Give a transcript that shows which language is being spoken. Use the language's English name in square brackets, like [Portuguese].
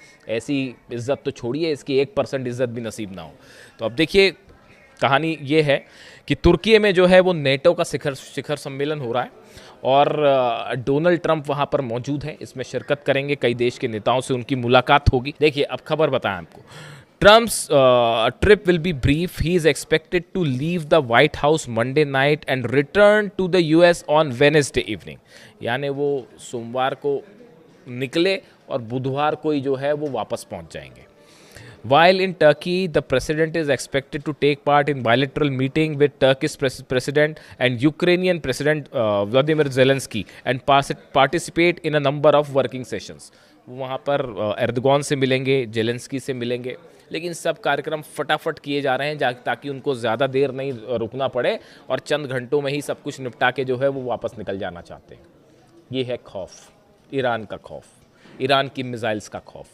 [Hindi] ऐसी इज्जत तो छोड़िए, इसकी 1% इज्जत भी नसीब ना हो। तो अब देखिए, कहानी ये है कि तुर्की में जो है वो नेटो का शिखर सम्मेलन हो रहा है और डोनाल्ड ट्रंप वहाँ पर मौजूद हैं, इसमें शिरकत करेंगे। कई देश के नेताओं से उनकी मुलाकात होगी। देखिए, अब खबर बताएं आपको। [English] Trump's trip will be brief. He is expected to leave the White House Monday night and return to the US on Wednesday evening. [Hindi] यानी वो सोमवार को निकले और बुधवार को ही जो है वो वापस पहुंच जाएंगे। [English] While in Turkey, the president is expected to take part in bilateral meeting with Turkish president and Ukrainian president Vladimir Zelensky and participate in a number of working sessions. [Hindi] वहाँ पर एर्दोगान से मिलेंगे, जेलेंस्की से मिलेंगे, लेकिन सब कार्यक्रम फटाफट किए जा रहे हैं ताकि उनको ज़्यादा देर नहीं रुकना पड़े और चंद घंटों में ही सब कुछ निपटा के जो है वो वापस निकल जाना चाहते हैं। ये है खौफ, ईरान का खौफ, ईरान की मिसाइल्स का खौफ।